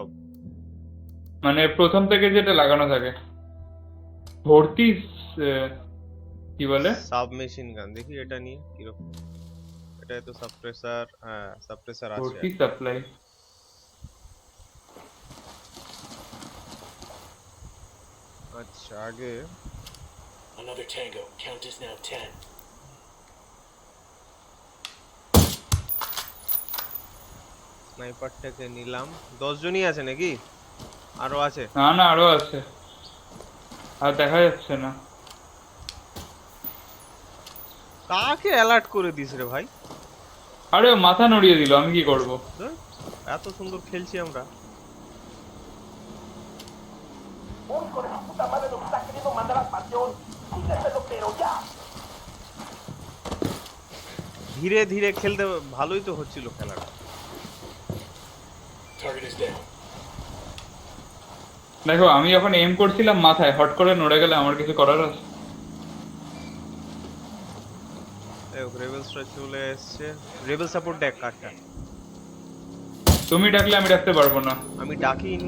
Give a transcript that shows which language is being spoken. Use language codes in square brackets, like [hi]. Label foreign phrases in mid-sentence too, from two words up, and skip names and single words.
[bn] মানে প্রথম থেকে যেটা লাগানো থাকে ভর্তি, কি বলে, [en] submachine gun. [bn] দেখি এটা নিয়ে কিরকম। এটা তো সাপ্রেসার, হ্যাঁ সাপ্রেসার আছে। ভর্তি সাপ্লাই। আচ্ছা, আগে [en] Another tango. Count is now 10. [bn] স্নাইপারটাকে নিলাম। 10 জনই আছে নাকি? আরো আছে? না না, আরো আছে, আর দেখা যাচ্ছে না। কাকে অ্যালার্ট করে দিস রে ভাই? আরে ও মাথা নড়িয়ে দিল, আমি কি করব? ধুর, এত সুন্দর খেলছি আমরা। [es] Un hijo de su puta madre nos está queriendo mandar al panteón. Quítaselo, pero ya. [bn] ধীরে ধীরে খেলতে ভালোই তো হচ্ছিল খেলাটা। [en] Target is down. [bn] দেখো, আমি যখন এম করছিলাম মাথায়, হট করে নড়ে গেলে আমার কিছু করার আছে? রেবেলসরা চলে এসছে। [en] rebel support [bn] দেখ কাটটা। তুমি ডাকলে আমি ডাকতে পারবো না। আমি ডাকিনি।